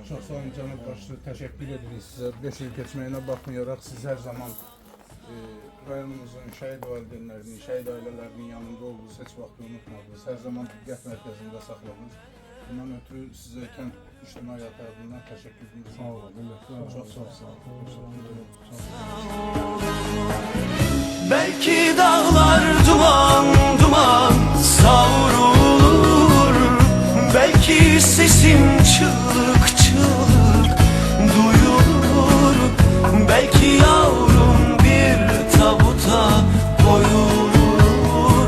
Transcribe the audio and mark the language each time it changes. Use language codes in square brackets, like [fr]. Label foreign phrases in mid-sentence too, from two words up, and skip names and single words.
[az] Çox sağ olun cənab başçı, təşəkkür edirik sizə. 5 il keçməyinə baxmayaraq siz hər zaman rayonumuzun şəhid valideynlərinin, şəhid ailələrinin yanında olduğunuz, heç vaxt unutmadınız. Hər zaman diqqət mərkəzində saxladınız. Bundan ötürü sizə kənd ictimai həyatı adından təşəkkür edirik. Sağ olun, minnətlər. Çox sağ olun. [tr] Belki dağlar duman duman savrulur, belki sesim çığlık çığlık duyulur, belki yavrum bir tabuta koyulur.